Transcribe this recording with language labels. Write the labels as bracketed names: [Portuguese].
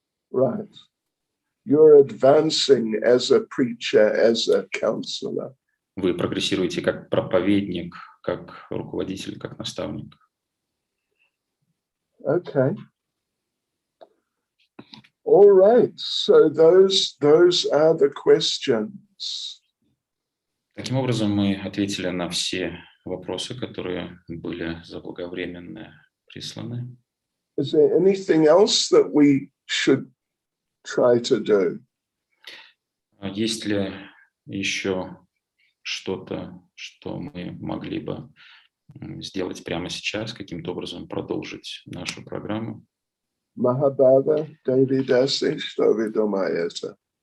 [English] Right. You're advancing as a preacher, as a counselor. [Russian] Вы прогрессируете как проповедник, как руководитель, как наставник. [English] Okay. All right. So those are the questions. [Russian] Таким образом, мы ответили на все вопросы, которые были заблаговременно присланы. [English] Is there anything else that we should try to do? [Russian] Есть ли еще что-то, что мы могли бы сделать прямо сейчас, каким-то образом продолжить нашу программу? Mahabhava, Devidaси, что вы думаете?